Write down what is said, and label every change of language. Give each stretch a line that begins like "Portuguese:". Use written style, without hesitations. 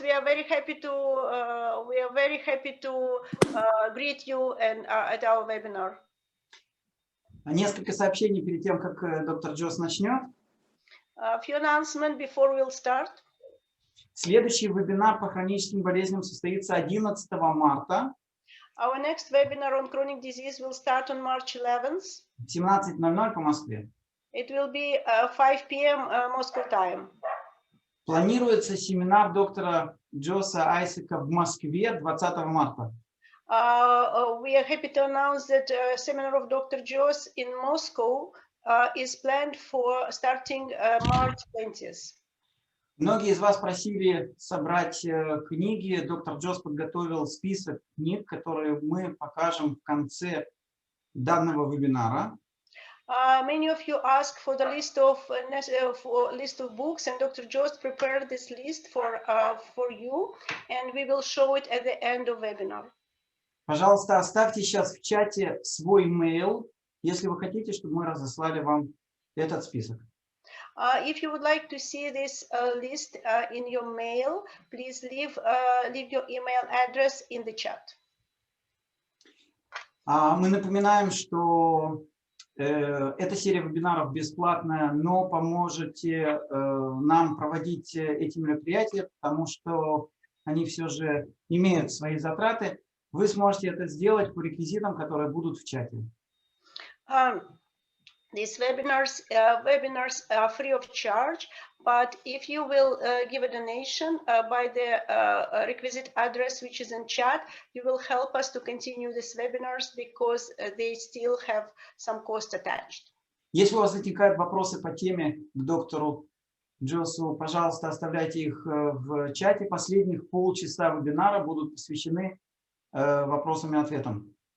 English: We are very happy to greet you and at our webinar.
Russian: Несколько сообщений перед тем, как доктор Джос начнет.
English: A few announcements before we'll start.
Russian: Следующий вебинар по хроническим болезням состоится 11 марта.
English: Our next webinar on chronic disease will start on March 11th.
Russian: 17:00 по Москве.
English: It will be 5 p.m. Moscow time.
Russian: Планируется семинар доктора Джоса Айсека в Москве 20 марта.
English: We are happy to announce that seminar of Dr. Jos in Moscow is planned for starting March 20th.
Russian: Многие из вас просили собрать книги. Доктор Джос подготовил список книг, которые мы покажем в конце данного вебинара.
English: Many of you asked for the list of books, and Dr. Jos prepared this list for you, and we will show it at the end of webinar.
Russian: Пожалуйста, оставьте сейчас в чате свой mail, если вы хотите, чтобы мы разослали вам этот список.
English: If you would like to see this list in your mail, please leave your email address in the chat.
Russian: Мы напоминаем, что эта серия вебинаров бесплатная, но поможете нам проводить эти мероприятия, потому что они все же имеют свои затраты. Вы сможете это сделать по реквизитам, которые будут в чате.
English: These webinars are free of charge, but if you will give a donation by the requisite address which is in chat, you will help us to continue these webinars because they still have some cost attached.
Russian: Если у вас возникают вопросы по теме к доктору Джосу, пожалуйста, оставляйте их в чате. Последних полчаса вебинара будут посвящены вопросам и ответам.